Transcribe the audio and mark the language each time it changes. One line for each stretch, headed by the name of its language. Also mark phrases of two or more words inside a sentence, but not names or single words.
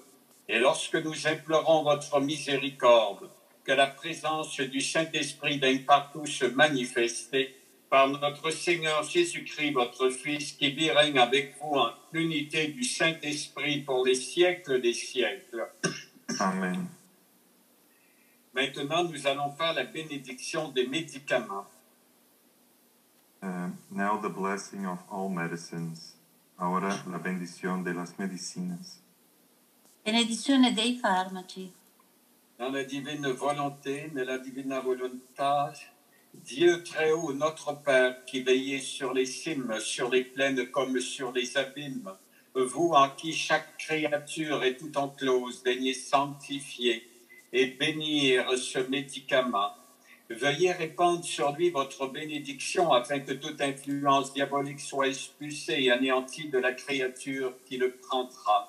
French: Et lorsque nous implorons votre miséricorde, que la présence du Saint-Esprit daigne partout se manifester, par notre Seigneur Jésus-Christ, votre Fils, qui vit règne avec vous en l'unité du Saint-Esprit pour les siècles des siècles. Amen. Maintenant, nous allons faire la bénédiction des médicaments.
English: Now the blessing of all medicines.
Spanish: Ahora la bendición de las medicinas.
Italian: Benedizione dei farmaci.
French: Dans la divine volonté,
Italian: nella divina volontà,
French: Dieu très haut, notre Père, qui veillez sur les cimes, sur les plaines comme sur les abîmes, vous en qui chaque créature est tout enclose, daignez sanctifier et bénir ce médicament. Veuillez répandre sur lui votre bénédiction afin que toute influence diabolique soit expulsée et anéantie de la créature qui le prendra.